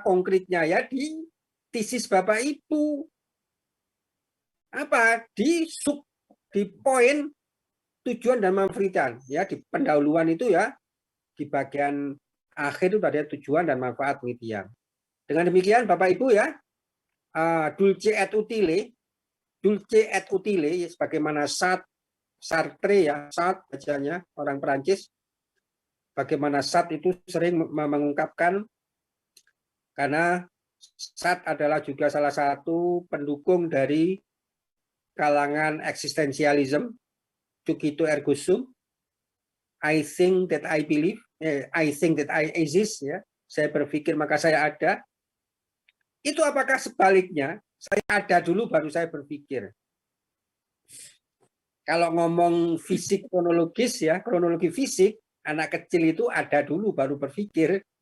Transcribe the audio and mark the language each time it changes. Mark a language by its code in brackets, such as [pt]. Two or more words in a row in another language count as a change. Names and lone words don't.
[id] Konkretnya ya di tesis Bapak Ibu. Apa? Di poin tujuan dan manfaat. Ya, di pendahuluan itu ya, di bagian akhir itu ada tujuan dan manfaat penelitian. Dengan demikian Bapak Ibu ya, [la] dulce et utile [id] ya, sebagaimana Sartre ya, Sartre bacanya orang Perancis, bagaimana Sartre itu sering mengungkapkan, karena Sartre adalah juga salah satu pendukung dari kalangan eksistensialisme, [la] cogito ergo sum, [en] I think that I believe, I think that I exist, [id] ya. Saya berpikir maka saya ada. Itu apakah sebaliknya? Saya ada dulu baru saya berpikir. Kalau ngomong fisik kronologis ya, kronologi fisik, anak kecil itu ada dulu baru berpikir.